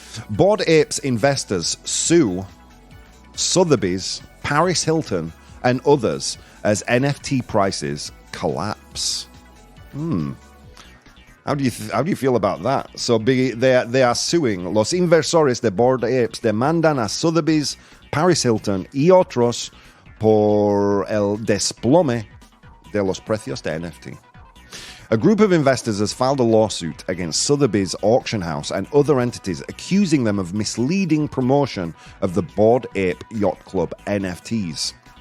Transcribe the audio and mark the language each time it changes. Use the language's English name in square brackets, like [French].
[English] Bored Apes investors sue Sotheby's, Paris Hilton, and others as NFT prices collapse. How do you feel about that? So they are suing. [Spanish] Los inversores de Bored Apes demandan a Sotheby's, Paris Hilton y otros por el desplome de los precios de NFT. [English] A group of investors has filed a lawsuit against Sotheby's auction house and other entities accusing them of misleading promotion of the Bored Ape Yacht Club NFTs.